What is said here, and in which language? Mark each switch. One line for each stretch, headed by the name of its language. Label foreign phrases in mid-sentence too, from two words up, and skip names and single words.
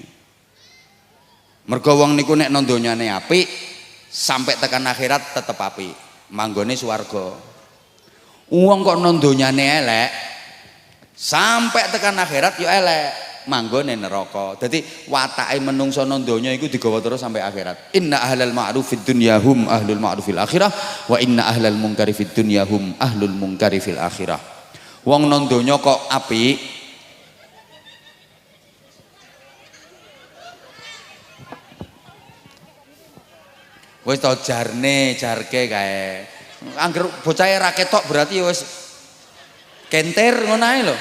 Javanese: Mergo wong niku nek nang donyane apik, sampai tekan akhirat tetep apik, manggone swarga. Wong kok nang donyane elek, sampai tekan akhirat yo elek, manggone neraka. Dadi watake menungso nang donya iku digawa terus sampai akhirat.
Arabic: إن أهل المعروف في الدنيا هم أهل المعروف في الآخرة وإن أهل المنكر في الدنيا هم أهل المنكر في الآخرة.
Javanese: Wong nang donya kok apik wis to jarke kae. Angger bocahe ra ketok berarti wis kenter ngono ae lho.